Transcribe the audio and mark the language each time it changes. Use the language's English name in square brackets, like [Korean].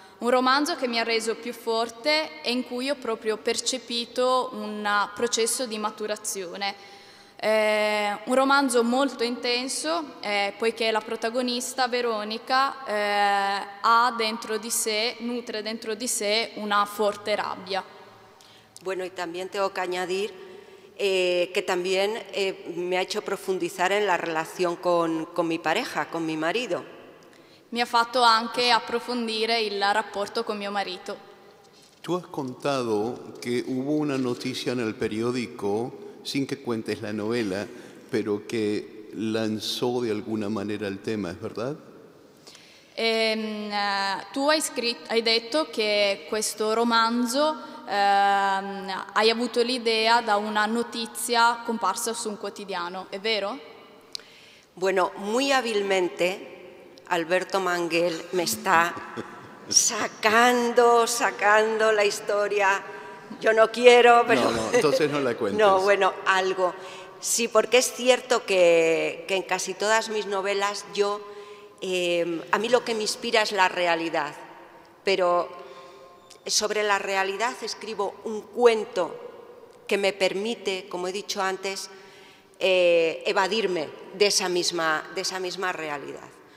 [Italian] Un romanzo che mi ha reso più forte e in cui ho proprio percepito un processo di maturazione. Un romanzo molto intenso poiché la protagonista Veronica ha dentro di sé, nutre dentro di sé una forte rabbia. [Spanish] Bueno, y también tengo que añadir que también me ha hecho profundizar en la relación con mi pareja, con mi marido. [Italian] Mi ha fatto anche approfondire il rapporto con mio marito. [Spanish] Tú has contado que hubo una noticia en el periódico, sin que cuentes la novela, pero que lanzó de alguna manera el tema, ¿es verdad? [Italian] Tu hai detto che questo romanzo hai avuto l'idea da una notizia comparsa su un quotidiano, è vero? [Spanish] Bueno, muy hábilmente Alberto Manguel me está sacando la historia. Yo no quiero, pero... No, entonces no la cuentes. No, bueno, algo. Sí, porque es cierto que en casi todas mis novelas a mí lo que me inspira es la realidad, pero sobre la realidad escribo un cuento que me permite, como he dicho antes, evadirme de esa misma realidad.